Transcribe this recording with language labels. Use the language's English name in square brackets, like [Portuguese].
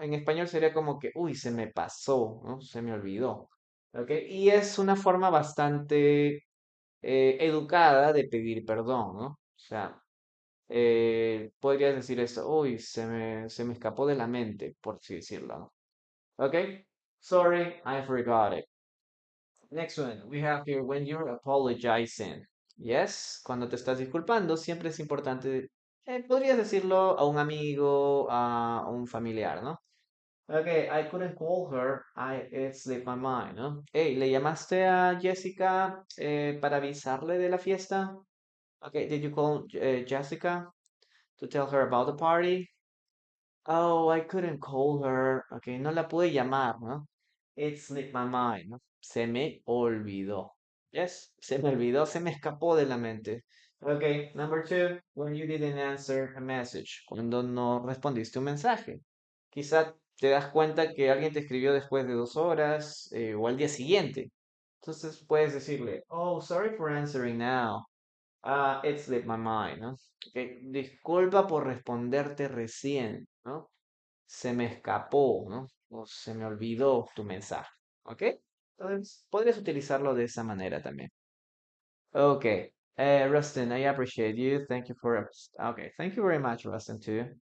[Spanish] En español sería como que, uy, se me pasó, ¿no? Se me olvidó. Ok, y es una forma bastante educada de pedir perdón, ¿no? O sea, podrías decir esto, uy, se me escapó de la mente, por así decirlo, ¿no? [English] Ok, sorry, I forgot it. Next one, we have here when you're apologizing. [Spanish] Yes, cuando te estás disculpando, siempre es importante, podrías decirlo a un amigo, a un familiar, ¿no? [English] Okay, I couldn't call her, it slipped my mind, ¿no? [Spanish] Hey, ¿le llamaste a Jessica para avisarle de la fiesta? [English] Okay, did you call Jessica to tell her about the party? Oh, I couldn't call her. [Spanish] Okay, no la pude llamar, ¿no? [English] It slipped my mind, [Spanish] ¿no? Se me olvidó. Yes, se me olvidó, se me escapó de la mente. [English] Okay, number two, when you didn't answer a message, [Spanish] cuando no respondiste un mensaje. Quizá te das cuenta que alguien te escribió después de 2 horas o al día siguiente. Entonces puedes decirle, [English] oh, sorry for answering now. It slipped my mind, [Spanish] ¿no? Ok, disculpa por responderte recién, ¿no? Se me escapó, ¿no? O se me olvidó tu mensaje, ¿ok? Entonces, podrías utilizarlo de esa manera también. [English] Okay. Rustin, I appreciate you. Thank you for, okay, thank you very much, Rustin, too.